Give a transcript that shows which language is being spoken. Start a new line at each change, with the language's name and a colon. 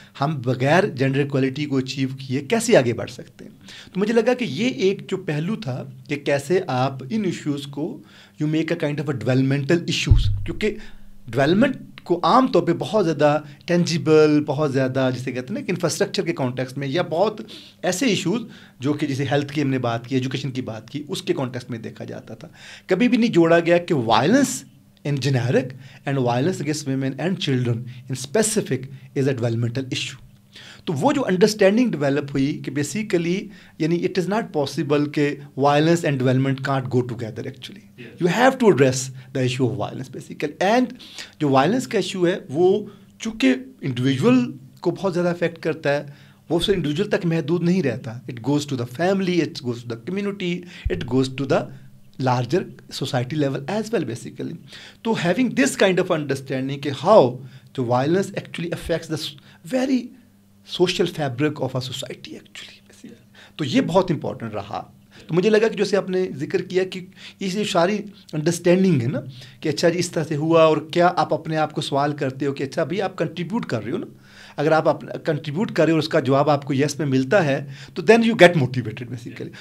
Urdu: ہم بغیر gender equality کو اچیو کیے کیسے آگے بڑھ سکتے ہیں؟ تو مجھے لگا کہ یہ ایک جو پہلو تھا کہ کیسے آپ ان ایشوز کو
English: you make a kind of a developmental issues,
Urdu: کیونکہ ڈیولپمنٹ کو عام طور پہ بہت زیادہ ٹینجیبل, بہت زیادہ جسے کہتے ہیں نا کہ انفراسٹرکچر کے کانٹیکسٹ میں, یا بہت ایسے ایشوز جو کہ جیسے ہیلتھ کی ہم نے بات کی, ایجوکیشن کی بات کی, اس کے کانٹیکسٹ میں دیکھا جاتا تھا. کبھی بھی نہیں جوڑا گیا کہ
English: Violence in generic and violence against women and children in specific is a developmental issue.
Urdu: تو وہ جو انڈرسٹینڈنگ ڈیولپ ہوئی کہ
English: Basically یعنی it is not possible کہ violence and development can't go together. Actually you have to address the issue of violence basically.
Urdu: And جو violence کا issue ہے وہ چونکہ انڈیویجول کو بہت زیادہ افیکٹ کرتا ہے, وہ صرف انڈیویجول تک محدود نہیں رہتا.
English: It goes to the family, it goes to the community, it goes to the larger society level as well basically.
Urdu: تو having this kind of understanding کہ
English: how the violence actually affects the very social fabric of a society actually basically.
Urdu: تو یہ بہت important رہا. تو مجھے لگا کہ جیسے آپ نے ذکر کیا کہ یہ ساری انڈرسٹینڈنگ ہے نا کہ اچھا جی اس طرح سے ہوا, اور کیا آپ اپنے آپ کو سوال کرتے ہو کہ اچھا بھائی آپ کنٹریبیوٹ کر رہے ہو نا. اگر آپ کنٹریبیوٹ کر رہے ہو اور اس کا جواب آپ کو یس میں ملتا ہے تو
English: Then you get motivated basically.